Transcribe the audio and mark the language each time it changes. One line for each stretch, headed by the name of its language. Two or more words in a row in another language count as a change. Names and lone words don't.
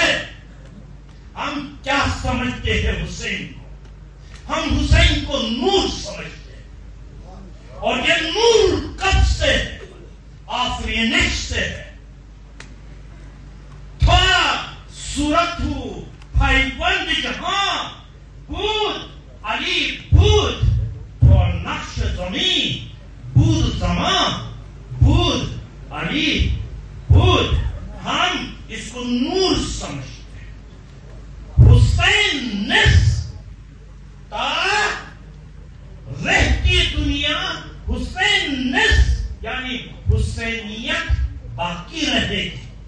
Urdu: ہم کیا سمجھتے ہیں حسین کو؟ ہم حسین کو نور سمجھتے ہیں، اور یہ نور کب سے ہے؟ آفرینش سے ہے.
Persian: صورت ہو بند جہاں بود علی بود تو نقش زمین بود زمان بود علی بود.
Urdu: ہم اس کو نور سمجھتے ہیں. حسین نس تا رہتی دنیا حسین نس یعنی حسینیت باقی رہے گی.